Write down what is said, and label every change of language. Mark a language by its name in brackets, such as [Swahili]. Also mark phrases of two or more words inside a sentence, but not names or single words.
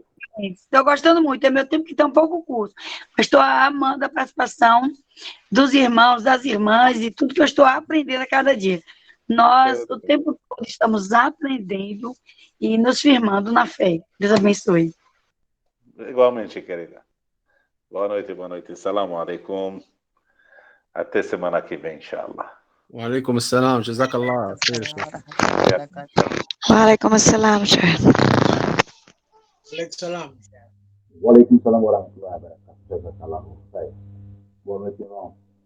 [Portuguese] Estou gostando muito, é meu tempo que está um pouco curto, mas estou amando a participação dos irmãos, das irmãs e tudo que eu estou aprendendo a cada dia. Nós, o tempo todo, estamos aprendendo e nos firmando na fé. Deus abençoe. Igualmente, querida. Boa noite, boa noite. [Arabic] سلام عليكم. [Portuguese] Até semana que vem, [Arabic] inshallah. وعليكم السلام جزاك الله خير شيخ. وعليكم السلام شيخ. عليك السلام. وعليكم السلام ورحمة الله وبركاته. جزاك الله خير. [Portuguese] Boa noite, irmão.